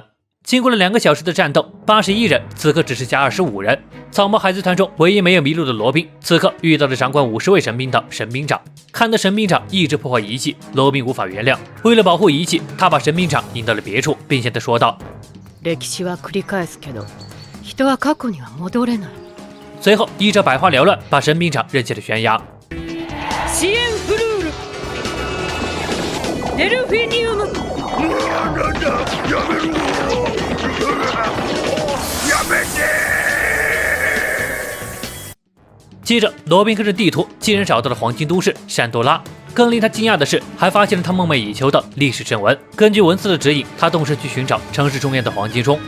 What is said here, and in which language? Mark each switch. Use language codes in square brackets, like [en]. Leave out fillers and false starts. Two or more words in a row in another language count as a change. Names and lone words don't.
[zh] 经过了2个小时的战斗，81人此刻只剩下25人。草帽海贼团中唯一没有迷路的罗宾，此刻遇到了掌管50位神兵的神兵长。看到神兵长一直破坏仪器，罗宾无法原谅。为了保护仪器，他把神兵长引到了别处，并向他说道：“ [ja] 歴史は繰り返すけど、人は過去には戻れない。” [zh] 随后一招百花缭乱，把神兵长扔下了悬崖。 [ja] シエンフルール、デルフィニウム。 [zh] 接着，罗宾跟着地图竟然找到了黄金都市山多拉。更令他惊讶的是，还发现了他梦寐以求的历史正文。根据文字的指引，他动身去寻找城市中央的黄金钟。